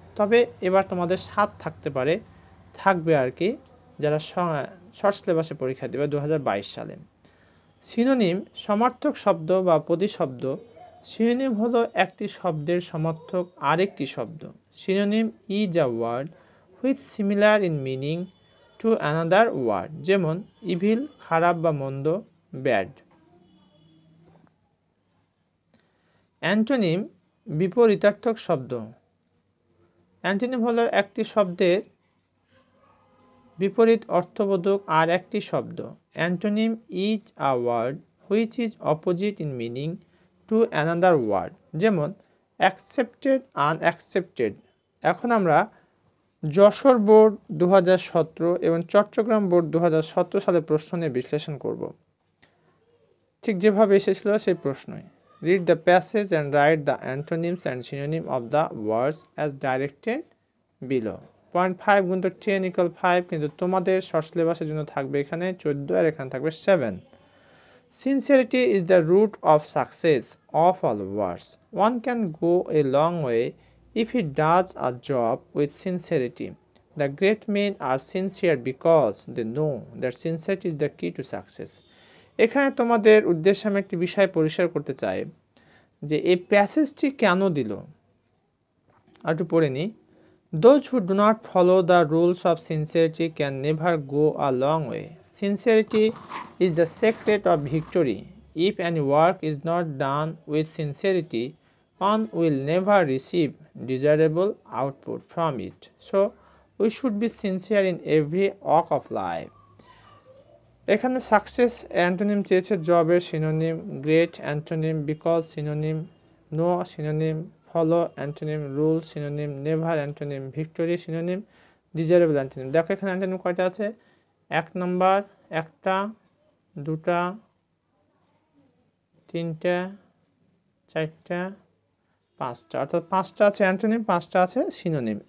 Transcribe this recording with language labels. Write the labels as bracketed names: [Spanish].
[Bangla] তবে এবার তোমাদের 7 থাকতে পারে, থাকবে আর কি, যারা শর্ট সিলেবাসে পরীক্ষা দেবে 2022 সালে। সিনোনিম সমার্থক শব্দ বা প্রতিশব্দ। সিনোনিম হলো একটি শব্দের সমার্থক আরেকটি শব্দ। [English] synonym is a word which similar in meaning to another word, [Bangla] যেমন [English] evil [Bangla] খারাপ বা মন্দ, [English] bad. [Bangla] অ্যান্টোনিম বিপরীতার্থক শব্দ। অ্যান্টোনিম হলো একটি শব্দের বিপরীত অর্থবোধক আর একটি শব্দ। [English] antonym is a word which is opposite in meaning to another word, [Bangla] যেমন [English] Accepted, unaccepted. [Bangla] এখন আমরা যশোর বোর্ড 2017 এবং চট্টগ্রাম বোর্ড 2017 সালের প্রশ্ন নিয়ে বিশ্লেষণ করব, ঠিক যেভাবে এসেছিল সেই প্রশ্নই। [English] Read the passage and write the antonyms and synonym of the words as directed below. [Bangla] 0.5 গুণ 10 = 5, কিন্তু তোমাদের শর্ট সিলেবাসের জন্য থাকবে এখানে 14 আর এখানে থাকবে 7। [English] Sincerity is the root of success of all words. One can go a long way if he does a job with sincerity. The great men are sincere because they know that sincerity is the key to success. [Bangla] এখানে তোমাদের উদ্দেশ্যে আমি একটি বিষয় পরিষ্কার করতে চাই যে এই প্যাসেজটি কেন দিল, আর একটু পড়ে নিই। [English] Those who do not follow the rules of sincerity can never go a long way. Sincerity is the secret of victory. If any work is not done with sincerity, one will never receive desirable output from it. So, we should be sincere in every walk of life. [Bangla] এখানে success antonym চেয়েছে জবের synonym, great antonym, because synonym, no synonym, follow antonym, rule synonym, never antonym, victory synonym, desirable antonym. দেখো এখানে antonym কয়টা আছে? 1 নম্বর, 1টা, 2টা, 3টা, 4টা, 5টা, অর্থাৎ 5টা আছে অ্যান্টোনিম, 5টা আছে সিনোনিম।